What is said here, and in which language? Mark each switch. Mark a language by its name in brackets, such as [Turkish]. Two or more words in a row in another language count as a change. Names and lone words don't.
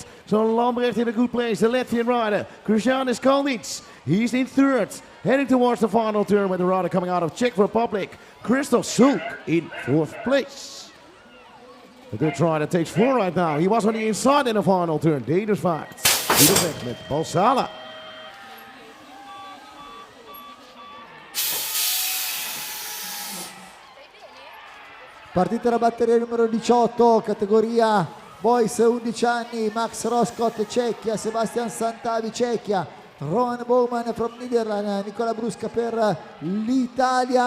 [English] So Lambrecht in a good place, the Latvian rider, Christianis Kolnitz. He's in third, heading towards the final turn with the rider coming out of Czech Republic, Christoph Sulk in fourth place. The good rider takes 4 right now. He was on the inside in the final turn, Danish fact. [Dutch] Weg met Balsala. [Italian] Partita la batteria numero 18, categoria boys 11 anni, Max Roscott Cecchia, Sebastian Santavi Cecchia, [English] Roman Bowman from Netherlands, [Italian] Nicola Brusca per l'Italia.